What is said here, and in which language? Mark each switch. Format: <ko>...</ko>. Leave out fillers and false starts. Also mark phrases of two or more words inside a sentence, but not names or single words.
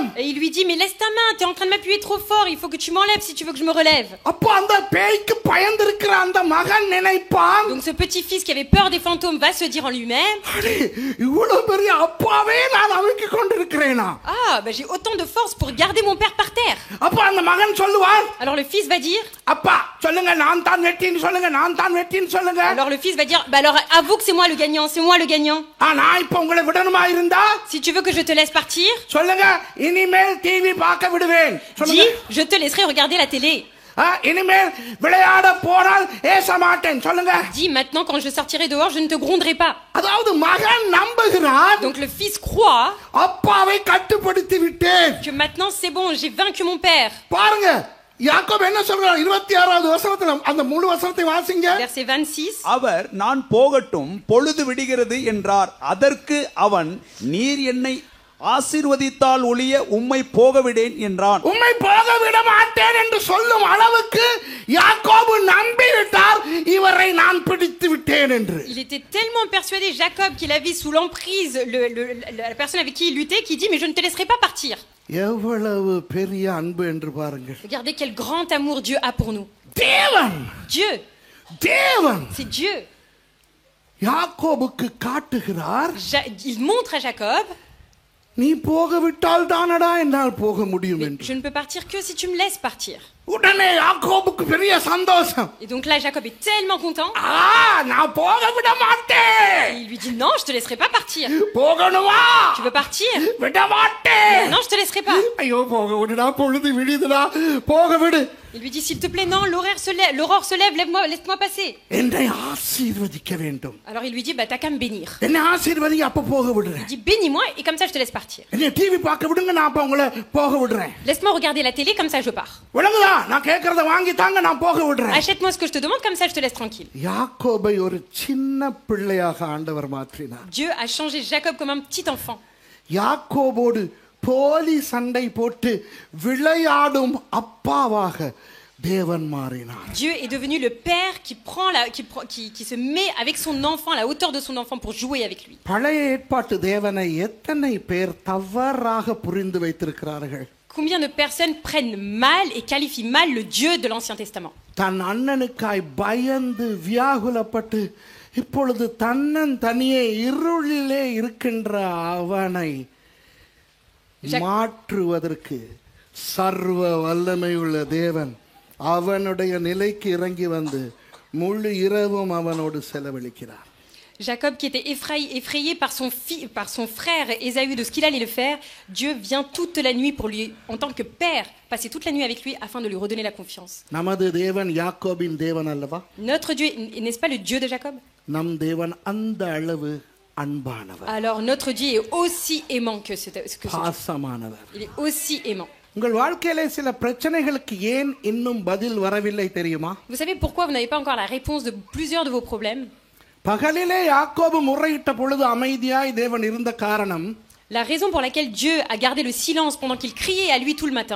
<fr>et il lui dit mais laisse ta main, tu es en train de m'appuyer trop fort, il faut que tu m'enlèves si tu veux que je me relève.</fr> <ta>அப்ப அந்த பேய்க்கு பயந்திருக்கிற அந்த மகன் நினைப்பான்,</ta> <fr>donc ce petit-fils qui avait peur des fantômes va se dire en lui-même</fr> <ta>இவ்வளவு பெரிய அப்பாவே நான் அமுக்கிக் கொண்டிருக்கிறேன், விடுவேனா?</ta> <fr>Ah, bah j'ai autant de force pour garder mon père par terre.</fr> <ta>அப்ப அந்த மகன் சொல்லுவான்,</ta> <fr>Alors le fils va dire,</fr> <ta>அப்பா சொல்லுங்க, நான் தான் வெட்டின்னு சொல்லுங்க, நான் தான் வெட்டின்னு சொல்லுங்க.</ta> <fr>alors le fils va dire, bah alors avoue que c'est moi le gagnant, c'est moi le gagnant.</fr> <ta>நான் இப்ப உங்களை விடணுமா இருந்தா</ta> <fr>Si tu veux que je te laisse partir,</fr> <ta>சொல்லுங்க, இனிமேல் டிவி பார்க்க விடுவேன் சொல்லுங்க.</ta> <fr>dis, je te laisserai regarder la télé.</fr> <ta>இனிமேல் விளையாட போனால் ஏச மாட்டேன் சொல்லுங்க.</ta> <fr>Dis, maintenant quand je sortirai dehors, je ne te gronderai pas.</fr> <ta>அதாவது மகன் நம்புகிறான்,</ta> <fr>Donc le fils croit</fr> <ta>அப்பாவை கட்டுப்படுத்தி விட்டேன்.</ta> <fr>que maintenant c'est bon, j'ai vaincu mon père.</fr> <ta>பாருங்க, யாக்கோபு என்ன சொல்றார்? 26வது வசனத்துல அந்த முழு வசனத்தை வாசிங்க.</ta> <fr>Verset 26.</fr> <ta>அவர் நான் போகட்டும் பொழுது விடுகிறது என்றார். அதற்கு அவன் நீர் என்னை ஆசீர்வதித்தால் ஒழிய உம்மை போகவிடேன் என்றான். உம்மை போக விட மாட்டேன் என்று சொல்லும் அளவுக்கு யாக்கோபு நம்பிவிட்டார், இவரை நான் பிடித்து விட்டேன் என்று.</ta> <fr>Il était tellement persuadé, Jacob, qu'il avait sous l'emprise la personne avec qui il luttait, qui dit, mais je ne te laisserai pas partir.</fr> <ta>எவ்வளவு பெரிய அன்பு என்று பாருங்கள்.</ta> <fr>Regardez quel grand amour Dieu a pour nous.</fr> <ta>தேவன்,</ta> <fr>Dieu,</fr> <ta>தேவன்</ta> <fr>c'est Dieu.</fr> <ta>யாக்கோபுக்கு காட்டுகிறார்,</ta> <fr>Il montre à Jacob,</fr> <ta>நீ போக விட்டால் தானடா என்னால் போக முடியும் என்று.</ta> <fr>je ne peux partir que si tu me laisses partir.</fr> <ta>உடனே யாக்கோபுக்கு பெரிய சந்தோஷம்.</ta> <fr>Et donc là, Jacob est tellement content.</fr> <ta>நான் போக விட மாட்டேன்.</ta> <fr>Il lui dit, non, je te laisserai pas partir.</fr> <ta>போகணுமா?</ta> <fr>Tu veux partir?</fr> <ta>விட மாட்டேன்.</ta> <fr>Non, je te laisserai pas.</fr> <ta>ஐயோ போக விடுடா, பொழுது விடியுதுடா, போக விடு.</ta> <fr>Il lui dit, s'il te plaît, non, l'aurore se lève, laisse-moi passer.</fr> <ta>என்னை ஆசீர்வதிக்க வேண்டும்.</ta> <fr>Alors il lui dit, bah t'as qu'à me bénir.</fr> <ta>என்னை ஆசீர்வதி, அப்ப போக விடுறேன்.</ta> <fr>Il dit, bénis-moi et comme ça je te laisse partir.</fr> <ta>என்னை டிவி பார்க்க விடுங்க, நான் அப்ப உங்களை போக விடுறேன்.</ta> <fr>Laisse-moi regarder la télé, comme ça je pars.</fr> <ta>விளங்குதா? நான் கேட்கறத வாங்கி தாங்க, நான் போக விடுறேன்.</ta> <fr>Achète-moi ce que je te demande, comme ça je te laisse tranquille.</fr> <ta>யாக்கோபை ஒரு சின்ன பிள்ளையாக ஆண்டவர் மாற்றினார்.</ta> <fr>Dieu a changé Jacob comme un petit enfant.</fr> <ta>யாக்கோபோடு போலி சண்டை போட்டு விளையாடும் அப்பாவாக தேவன் மாறினார்.</ta> <fr>Dieu est devenu le père qui se met avec son enfant à la hauteur de son enfant pour jouer avec lui.</fr> <ta>பழைய ஏற்பாட்டு தேவனை எத்தனை பேர் தவறாக புரிந்து வைத்திருக்கிறார்கள்.</ta> <fr>Combien de personnes prennent mal et qualifient mal le Dieu de l'Ancien Testament?</fr> <ta>தன் அண்ணனுக்காய் பயந்து வியாகுலப்பட்டு இப்பொழுது தன்னன் தனியே இருளிலே இருக்கின்ற அவனை மாற்றுவதற்கு சர்வ வல்லமை உள்ள தேவன் அவனுடைய நிலைக்கு இறங்கி வந்து முழு இரவும் அவனோடு செலவழிக்கிறார்.</ta> <fr>Jacob, qui était effrayé par son frère Ésaü de ce qu'il allait le faire, Dieu vient toute la nuit pour lui, en tant que père, passer toute la nuit avec lui afin de lui redonner la confiance.</fr> <ta>நமது தேவன் யாக்கோபின் தேவன் அல்லவா?</ta> <fr>Notre Dieu, n'est-ce pas le Dieu de Jacob?</fr> <ta>நம் தேவன் அந்த அளவு அன்பானவர்.</ta> <fr>Alors notre Dieu est aussi aimant que ce Dieu.</fr> <ta>பாசமானவர்.</ta> <fr>Il est aussi aimant.</fr> <ta>உங்கள் வாழ்க்கையிலே சில பிரச்சனைகளுக்கு ஏன் இன்னும் பதில் வரவில்லை தெரியுமா?</ta> <fr>Vous savez pourquoi vous n'avez pas encore la réponse de plusieurs de vos problèmes?</fr> <ta>பகலிலே யாக்கோபு முறையிட்ட பொழுது அமைதியாய் தேவன் இருந்த காரணம்,</ta> <fr>La raison pour laquelle Dieu a gardé le silence pendant qu'il criait à lui tout le matin.</fr>